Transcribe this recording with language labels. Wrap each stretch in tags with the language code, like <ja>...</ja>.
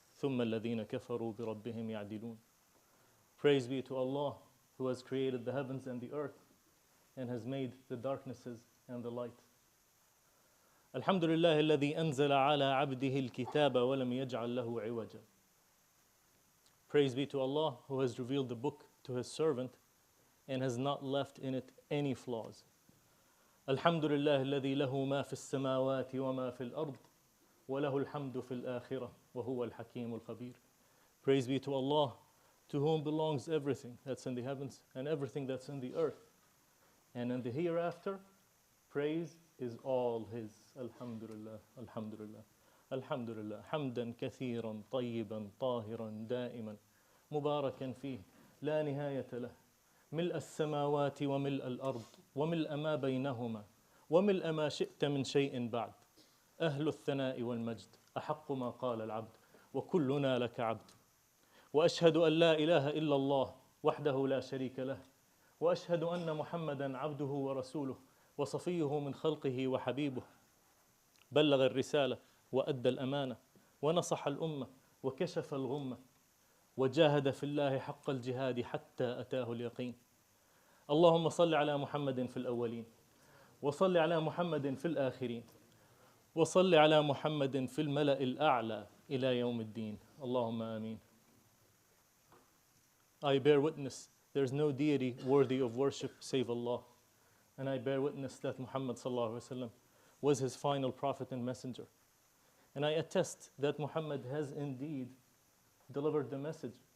<ar>ثم الذين كفروا بربهم يعدلون.</ar> <en>Praise be to Allah who has created the heavens and the earth and has made the darknesses and the light.</en> <ar>الحمد لله الذي أنزل على عبده الكتاب ولم يجعل له عوجا.</ar> <en>Praise be to Allah who has revealed the book to his servant and has not left in it any flaws.</en> <ar>الحمد لله الذي له ما في السماوات وما في الأرض وله الحمد في الآخرة وهو الحكيم الخبير.</ar> <en>Praise be to Allah, to whom belongs everything that's in the heavens and everything that's in the earth. And in the hereafter, praise is all His.</en> <ar>Alhamdulillah, Alhamdulillah, Alhamdulillah. حمدا كثيرا طيبا طاهرا دائما مباركا فيه لا نهاية له ملء السماوات وملء الأرض وملء ما بينهما وملء ما شئت من شيء بعد أهل الثناء والمجد أحق ما قال العبد وكلنا لك عبد. وأشهد أن لا إله إلا الله وحده لا شريك له وأشهد أن محمدا عبده ورسوله وصفيه من خلقه وحبيبه بلغ الرسالة وأدى الأمانة ونصح الأمة وكشف الغمة وجاهد في الله حق الجهاد حتى أتاه اليقين. اللهم صل على محمد في الأولين وصل على محمد في الآخرين وصل على محمد في الملأ الأعلى إلى يوم الدين. اللهم آمين.</ar> <en>I bear witness there is no deity worthy of worship save Allah. And I bear witness that Muhammad sallallahu alaihi wasallam was his final prophet and messenger. And I attest that Muhammad has indeed delivered the message.</en>